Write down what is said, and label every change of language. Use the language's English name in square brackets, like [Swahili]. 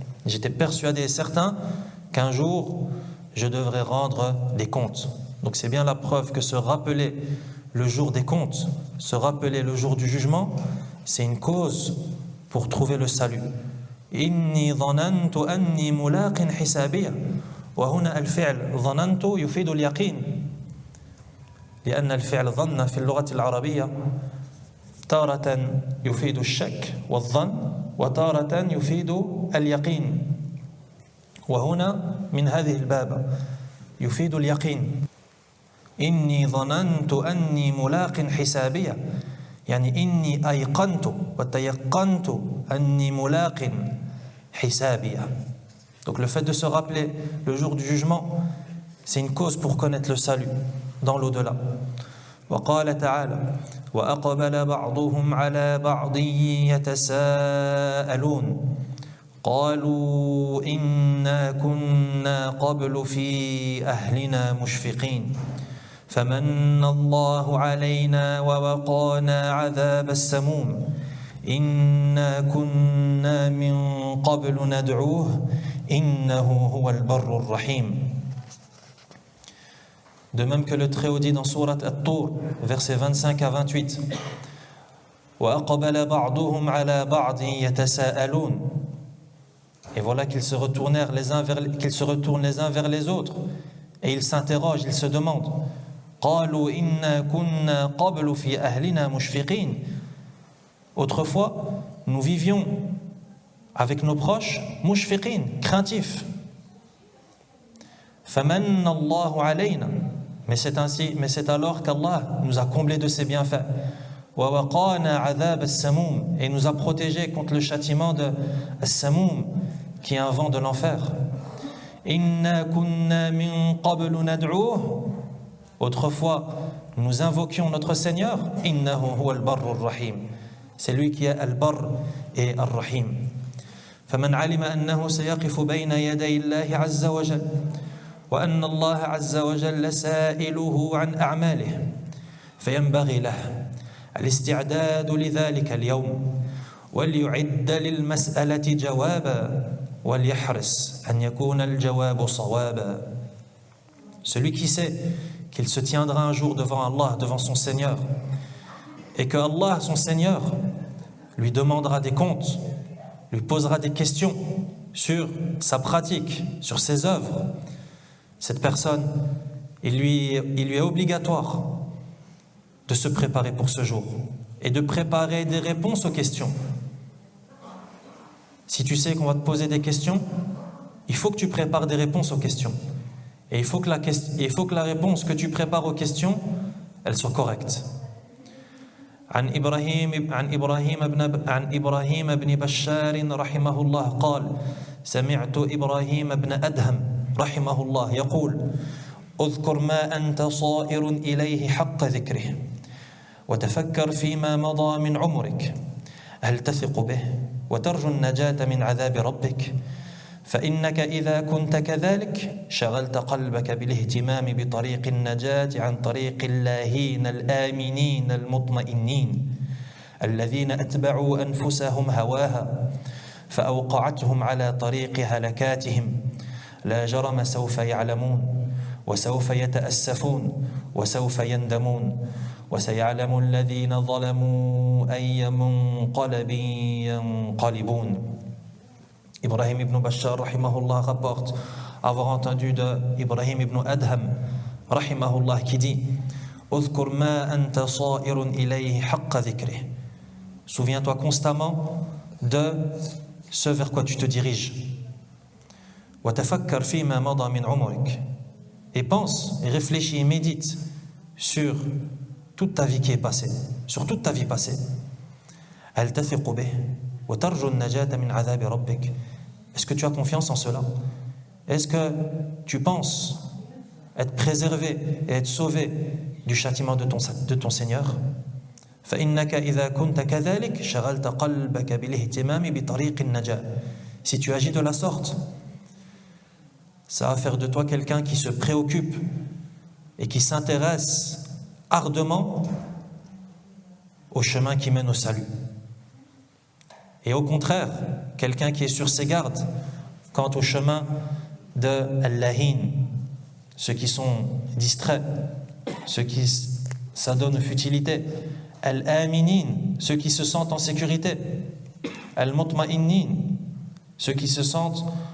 [French] J'étais persuadé et certain qu'un jour je devrais rendre des comptes. Donc c'est bien la preuve que se rappeler le jour des comptes, se rappeler le jour du jugement, c'est une cause pour trouver le salut. [Arabic] Inni dhanantu anni mulaqin hisabiya. وهنا الفعل ظننت يفيد اليقين لأن الفعل ظن في اللغة العربية تارة يفيد الشك والظن وتارة يفيد اليقين وهنا من هذه الباب يفيد اليقين إني ظننت أني ملاق حسابية يعني إني أيقنت وتيقنت أني ملاق حسابية. [French] Donc le fait de se rappeler le jour du jugement, c'est une cause pour connaître le salut dans l'au-delà. [Arabic] وقال تعالى وأقبل بعضهم على بعض يتساءلون قالوا إنا كنا قبل في أهلنا مشفقين فمن الله علينا ووقانا عذاب السموم إنا كنا من قبل ندعوه إنه هو البر الرحيم. [French] De même que le Très-Haut dit dans Sourate At-Tur, versets 25 à 28, [Arabic] وَأَقْبَلَ بَعْضُهُمْ عَلَى بَعْضٍ يَتَسَاءَلُونَ. [French] Et voilà qu'ils se retournent les uns vers les autres et ils s'interrogent, ils se demandent [Arabic] قَالُوا إِنَّا كُنَّا قَبْلُ فِي أَهْلِنَا مُشْفِقِينَ. [French] Autrefois, nous vivions avec nos proches mushfiqin, craintifs. [Arabic] فَمَنَّ اللَّهُ عَلَيْنَا. [French] Mais c'est alors qu'Allah nous a comblés de ses bienfaits. [Arabic] وَوَقَانَا عَذَابَ السَّمُومِ. [French] Et nous a protégés contre le châtiment de As-Samoum, qui est un vent de l'enfer. [Arabic] إِنَّا كُنَّا مِن قَبْلُ نَدْعُوهُ. [French] Autrefois, nous invoquions notre Seigneur. [Arabic] إِنَّهُ هُوَ الْبَرُّ الرَّحِيمُ. [French] C'est lui qui est Al-Barr et Ar-Rahim. [Arabic] فَمَنْ عَلِمَ أَنَّهُ سَيَقِفُ بَيْنَ يَدَيِ اللَّهِ عَزَّ وَجَلَّ وأن الله عز وجل سائله عن أعماله فينبغي له الاستعداد لذلك اليوم وليعد للمسألة جوابا وليحرص أن يكون الجواب صوابا. [French] Celui qui sait qu'il se tiendra un jour devant Allah, devant son Seigneur, et que Allah, son Seigneur, lui demandera des comptes, lui posera des questions sur sa pratique, sur ses œuvres, cette personne, il lui est obligatoire de se préparer pour ce jour et de préparer des réponses aux questions. Si tu sais qu'on va te poser des questions, il faut que tu prépares des réponses aux questions. Et il faut que la réponse que tu prépares aux questions, elle soit correcte. [Arabic] عن إبراهيم بن بشار رحمه الله قال سمعت إبراهيم بن أدهم رحمه الله يقول اذكر ما أنت صائر إليه حق ذكره وتفكر فيما مضى من عمرك هل تثق به وترجو النجاة من عذاب ربك فإنك إذا كنت كذلك شغلت قلبك بالاهتمام بطريق النجاة عن طريق اللاهين الآمنين المطمئنين الذين أتبعوا أنفسهم هواها فأوقعتهم على طريق هلكاتهم لا جرم سوف يعلمون وسوف يتأسفون وسوف يندمون وسيعلم الذين ظلموا أي منقلب ينقلبون. [French] Ibrahim ibn Bashar rahimahullah rapporte avoir entendu de Ibrahim ibn Adham rahimahullah qui dit [Arabic] اذكر ما أنت صائر إليه حق ذكره. [French] Souviens-toi constamment de ce vers quoi tu te diriges. [Arabic] وتفكر فيما مضى من عمرك. [French] Et pense, et réfléchis et médite sur toute ta vie qui est passée, sur toute ta vie passée. [Arabic] هل تثق به وترجو النجاة من عذاب ربك. [French] Est-ce que tu as confiance en cela? Est-ce que tu penses être préservé et être sauvé du châtiment de ton Seigneur? [Arabic] فإنك إذا كنت كذلك شغلت قلبك بالاهتمام بطريق النجاة. [French] Si tu agis de la sorte, ça va faire de toi quelqu'un qui se préoccupe et qui s'intéresse ardemment au chemin qui mène au salut. Et au contraire, quelqu'un qui est sur ses gardes quant au chemin de Al-Lahin, ceux qui sont distraits, ceux qui s'adonnent aux futilités, Al-Aminin, ceux qui se sentent en sécurité, Al-Mutma'innin, ceux qui se sentent